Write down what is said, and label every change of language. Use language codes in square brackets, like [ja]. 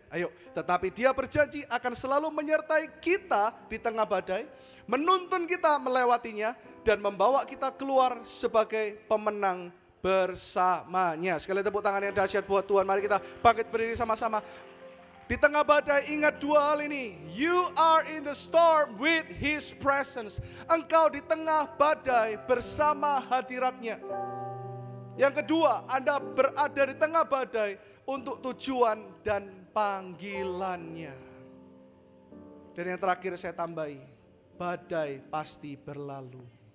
[id] Ayo, tetapi Dia berjanji akan selalu menyertai kita di tengah badai, menuntun kita melewatinya, dan membawa kita keluar sebagai pemenang bersamanya. Sekali tepuk tangan yang dahsyat buat Tuhan. Mari kita bangkit berdiri sama-sama. Di tengah badai ingat dua hal ini. [en] You are in the storm with His presence. [id] Engkau di tengah badai bersama hadiratnya. Yang kedua, Anda berada di tengah badai untuk tujuan dan panggilannya. Dan yang terakhir saya tambahi, badai pasti berlalu.